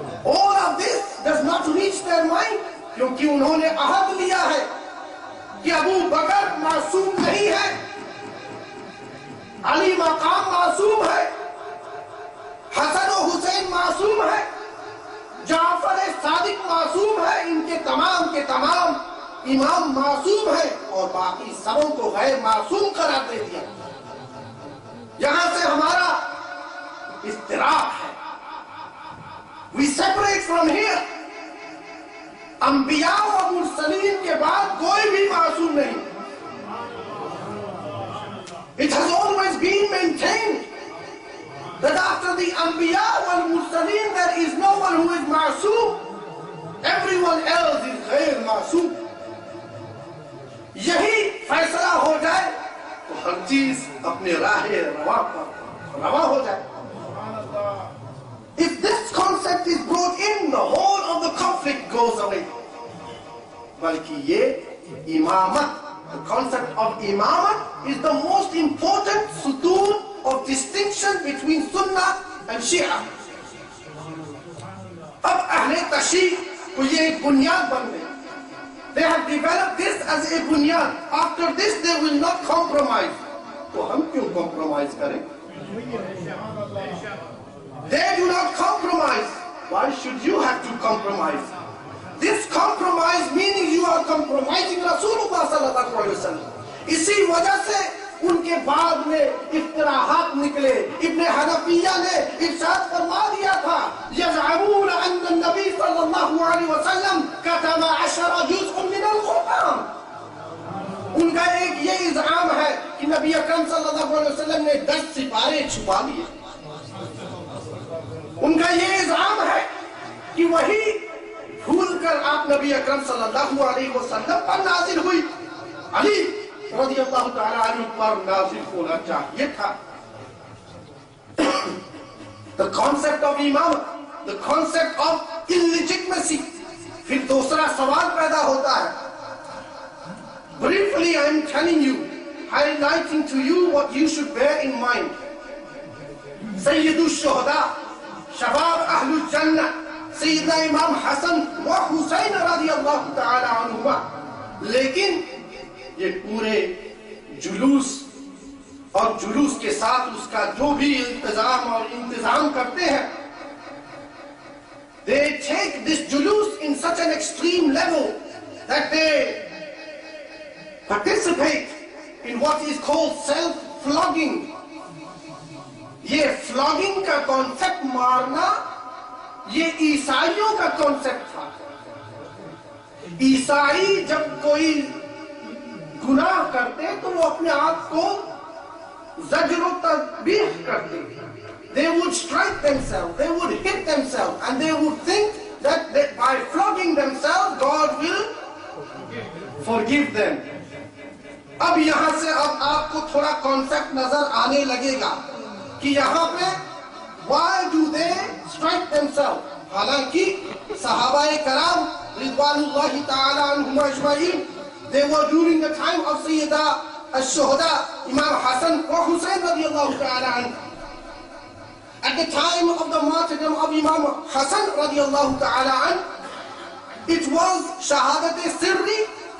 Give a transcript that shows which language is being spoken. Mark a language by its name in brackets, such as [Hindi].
[English] All of this does not reach their mind, [Urdu] کیونکہ انہوں نے عہد لیا ہے کہ ابو بکر معصوم نہیں ہے, علی مقام معصوم ہے, حسن و حسین معصوم ہے, جعفر صادق معصوم ہے, ان کے تمام امام معصوم ہے, اور باقی سبوں کو غیر معصوم قرار دے دیا. یہاں سے ہمارا اضطراب ہے. [English] We separate from here. [Urdu] انبیاء و مرسلین کے بعد کوئی بھی معصوم نہیں. [English] It has always been maintained that after the Anbiya wal Mursaleen there is no one who is ma'soom. Everyone else is غیر معصوم. [Urdu] یہی فیصلہ ہو جائے تو ہر چیز اپنے راہ رواں پر رواں ہو جائے. [English] If this concept is brought in, the whole of the conflict goes away. [Urdu] بلکہ یہ امامت, [English] the concept of imamat is the most important sutoon of distinction between Sunnah and Shia. [Urdu] اب اہل تشیع کو یہ ایک بنیاد بن گئی. [English] They have developed this as a bunyad. After this they will not compromise. [Urdu] تو ہم کیوں compromise کریں؟ [English] They do not compromise. Why should you have to compromise? This compromise meaning you are compromising Rasulullah sallallahu alaihi wasallam. [Urdu] اسی وجہ سے ان کے بعد میں افتراحات نکلے. ابن حنفیہ نے ارشاد فرما دیا تھا [Arabic] یزعمون ان النبی صلی اللہ علیہ وسلم کتب 10 جزء من القرآن. [Urdu] ان کا ایک یہ ازعام ہے کہ نبی اکرم صلی اللہ علیہ وسلم نے 10 سپارے چھپا لیے. ان کا یہ ازعام ہے کہ وہی بھول کر آپ نبی اکرم صلی اللہ علیہ وسلم پر نازل ہوئی. علی رضی اللہ تعالیٰ عنہ پر نازل ہونا چاہیے تھا. [English] The concept of imam, the concept of illegitimacy. [Urdu] پھر دوسرا سوال پیدا ہوتا ہے. [English] Briefly I am telling you, highlighting to you what you should bear in mind. [Urdu] سید الشہداء, شباب اہل الجنہ, سیدنا امام حسن و حسین رضی اللہ تعالیٰ عنہما. لیکن یہ پورے جلوس اور جلوس کے ساتھ اس کا جو بھی التزام اور انتظام کرتے ہیں, [English] they take this julus in such an extreme level that they participate in what is called self-flogging. [Urdu] یہ flogging کا concept مارنا یہ عیسائیوں کا concept تھا. عیسائی جب کوئی گناہ کرتے تو وہ اپنے آپ کو زجر و تذبیح کرتے. [English] They would strike themselves, they would hit themselves, and they would think that by flogging themselves God will forgive them. [Urdu] اب یہاں سے اب آپ کو تھوڑا کانسیپٹ نظر آنے لگے گا کہ یہاں پہ [English] why do they strike themselves. [Urdu] حالانکہ صحابہ کرام رضوان اللہ تعالی عنہم اجمعین, [English] they were during the time of Sayyida al-Shuhada, Imam Hassan wa Hussein radiallahu ta'ala anhu. At the time of the martyrdom of Imam Hassan radiallahu ta'ala anhu, it was Shahadat-e-Sirri.